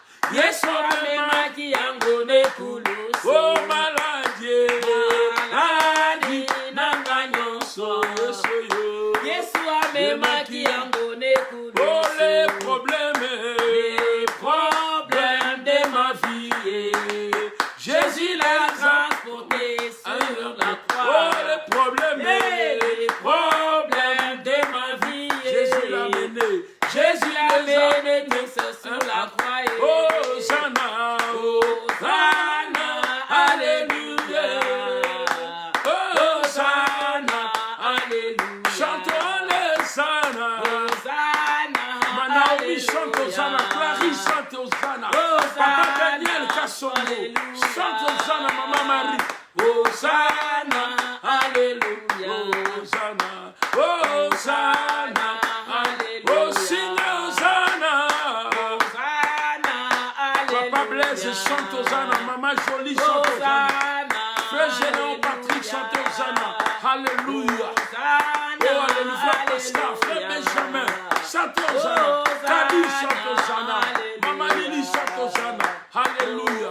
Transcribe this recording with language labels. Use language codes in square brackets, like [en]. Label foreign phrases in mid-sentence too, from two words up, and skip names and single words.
[ln] Yesu amemaki yango ne kulusu. [fr] Oh maladie, [ln] Maladi nanga nyonso. Yesu amemaki yango ne kulusu. [fr] Oh les problèmes De ma vie, Jésus l'a transporté sur la croix. Oh les problèmes De ma vie, Jésus l'a mené. Jésus l'a mené tous sur la croix. Hosanna, Hosanna, alléluia. Hosanna, Alléluia. chantons les Hosanna. Hosanna, Manaoui chante Hosanna, Clarisse chante Hosanna, Papa Daniel Kassongo chante Hosanna, Maman Marie. Hosanna, Alléluia. Hosanna, Hosanna, oh signe Hosanna. Papa Blaise chante Hosanna, Maman Jolie chante Hosanna, Frère Général Patrick chante Hosanna, Alléluia. Oh alléluia, Pascal, Frère Benjamin chante Hosanna, Kadi chante Hosanna, Maman Lili chante Hosanna, Alléluia.